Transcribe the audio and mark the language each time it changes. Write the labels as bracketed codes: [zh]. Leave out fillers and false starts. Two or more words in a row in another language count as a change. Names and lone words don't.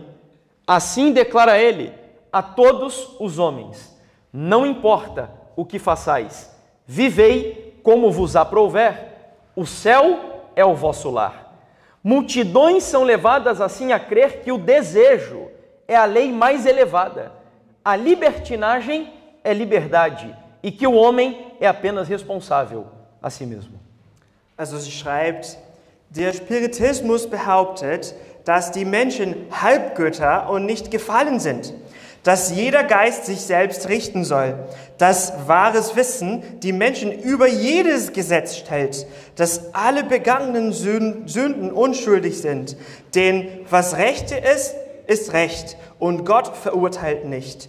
[pt] Assim declara ele a todos os homens: não importa o que façais, vivei como vos aprouver, o céu é o vosso lar. Multidões são levadas assim a crer que o desejo é a lei mais elevada, a libertinagem é liberdade e que o homem é apenas responsável a si mesmo. [de] Also sie schreibt, der Spiritismus behauptet, dass die Menschen Halbgötter und nicht gefallen sind, dass jeder Geist sich selbst richten soll, dass wahres Wissen die Menschen über jedes Gesetz stellt, dass alle begangenen Sünden unschuldig sind, denn was Rechte ist, ist Recht und Gott verurteilt nicht.